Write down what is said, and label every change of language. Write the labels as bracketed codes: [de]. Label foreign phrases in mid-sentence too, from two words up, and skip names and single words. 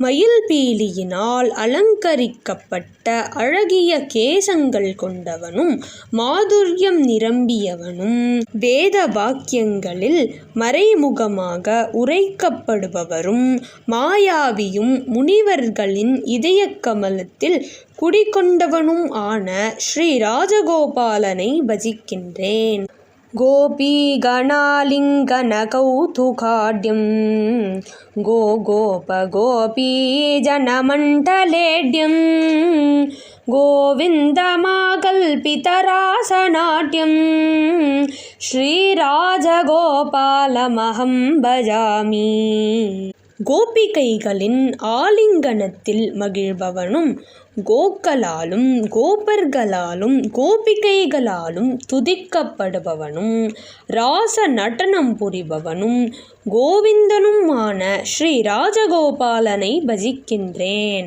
[ta] மயில் பீலியினால் அலங்கரிக்கப்பட்ட அழகிய கேசங்கள் கொண்டவனும் மாதுர்யம் நிரம்பியவனும் வேத வாக்கியங்களில் மறைமுகமாக உரைக்கப்படுபவரும் மாயாவியும் முனிவர்களின் இதய கமலத்தில் குடிகொண்டவனும் ஆன ஸ்ரீ ராஜகோபாலனை பஜிக்கின்றேன். [sa] गोपीगणालिङ्गनकौतुकाढ्यं गोपीजनमण्डलेढ्यं गोविन्दमाकल्पितरासनाट्यं श्रीराजगोपालमहं भजामि. [ta] கோபிகைகளின் ஆலிங்கனத்தில் மகிழ்பவனும் கோக்களாலும் கோபர்களாலும் கோபிகைகளாலும் துதிக்கப்படுபவனும் ராச நடனம் புரிபவனும் கோவிந்தனுமான ஸ்ரீ ராஜகோபாலனை பஜிக்கின்றேன்.